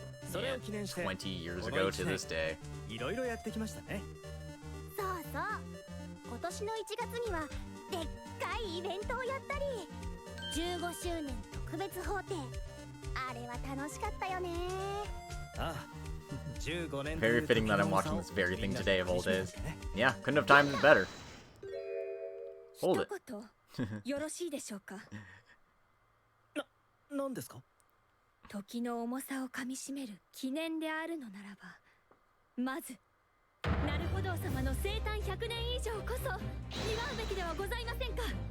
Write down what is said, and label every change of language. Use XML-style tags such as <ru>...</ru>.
<ja>それを記念して</ja> <en>20 years ago to this day.</en> <ja>いろいろやってきましたね。そうそう、今年の1月にはでっかいイベントをやったり、15周年特別法廷、あれは楽しかったよね。ああ、15年</ja> <en>Very fitting that I'm watching this very thing today of all days. Yeah, couldn't have timed it better. Hold it.</en> <ja>一言よろしいでしょうか。何ですか？時の重さをかみしめる記念であるのならば、まずなるほど様の生誕100年以上こそ祝うべきではございませんか。</ja>